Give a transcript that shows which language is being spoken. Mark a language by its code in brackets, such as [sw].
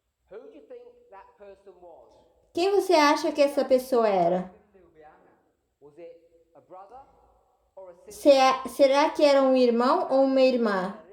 [en] Who do you think that person was? [pt] Quem você acha que essa pessoa era? [en] Was it a brother or a sister? [pt] Será que era um irmão ou uma irmã?